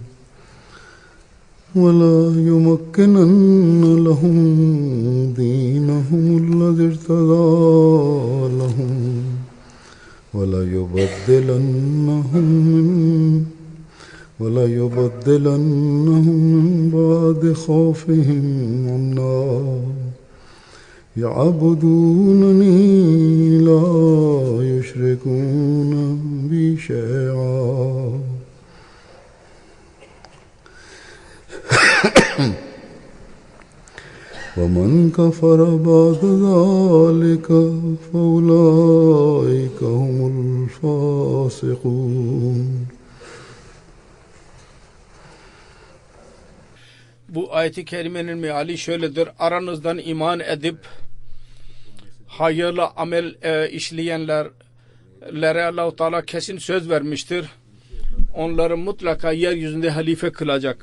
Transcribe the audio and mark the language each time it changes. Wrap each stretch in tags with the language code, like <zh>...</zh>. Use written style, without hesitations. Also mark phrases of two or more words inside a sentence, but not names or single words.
<ar>ولا يمكنن لهم دينهم الذي ارتضى لهم ولا يبدلنهم من بعد خوفهم أمنا يعبدونني لا يشركون بي شيئا. ومن كفر بعد ذلك فأولئك هم الفاسقون.</ar> <tr>Bu ayet-i kerimenin meali şöyledir: aranızdan iman edip hayırlı amel işleyenlere Allah-u Teala kesin söz vermiştir. Onları mutlaka yeryüzünde halife kılacak.</tr>